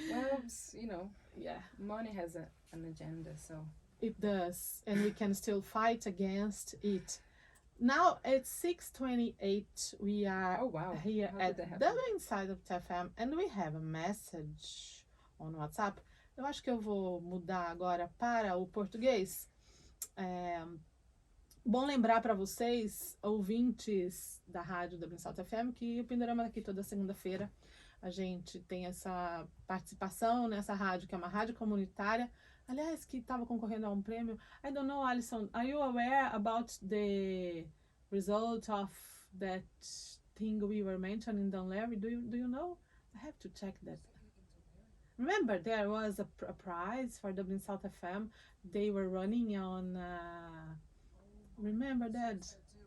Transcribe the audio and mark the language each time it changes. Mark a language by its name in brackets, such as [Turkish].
[English] Well, you know, money has an agenda, so it does, and we can still fight against it. Now it's 6:28. We are here at Dublin Side of TFM, and we have a message on WhatsApp. [Portuguese] Eu acho que eu vou mudar agora para o português. Bom lembrar para vocês, ouvintes da rádio Dublin South FM, que o Pindorama aqui toda segunda-feira a gente tem essa participação nessa rádio, que é uma rádio comunitária, aliás, que estava concorrendo a um prêmio. [English] I don't know, Alison, are you aware about the result of that thing we were mentioning down there? Do you know? I have to check that. Remember, there was a prize for Dublin South FM. They were running on... remember that?